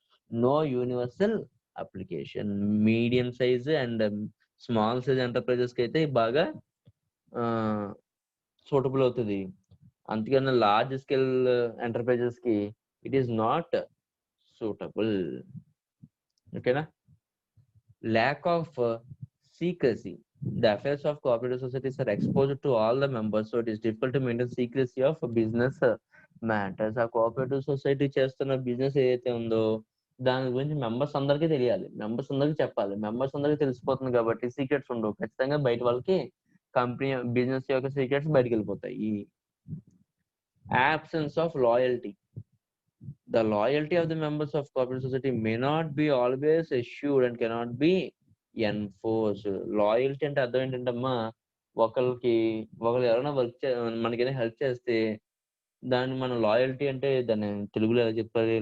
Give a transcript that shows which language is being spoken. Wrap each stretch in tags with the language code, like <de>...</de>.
<en>No universal application. Medium size and small size enterprises</en> <te>కి అయితే బాగా సూటబుల్ అవుతుంది.</te> <en>అంతకన్నా large scale enterprises కి it is not suitable. ఓకేనా? Lack of secrecy. The affairs of cooperative societies are exposed to all the members, so it is difficult to maintain secrecy of business matters.</en> <te>ఆ cooperative society చేస్తున్న business ఏదైతే ఉందో దాని గురించి members అందరికీ తెలియాలి, members అందరికీ చెప్పాలి. మెంబర్స్ అందరికీ తెలిసిపోతుంది కాబట్టి సీక్రెట్స్ ఉండవు, ఖచ్చితంగా బయట వాళ్ళకి కంపెనీ బిజినెస్ యొక్క సీక్రెట్స్ బయటకు వెళ్ళిపోతాయి.</te> <en>Absence of loyalty. The loyalty of the members of cooperative society may not be always assured and cannot be enforced.</en> <te>Loyalty అంటే అర్థం ఏంటంటమ్మా, ఒకరు ఎవరైనా మనకైనా హెల్ప్ చేస్తే దాన్ని మనం లాయల్టీ అంటే దాన్ని తెలుగులో ఎలా చెప్పాలి?</te>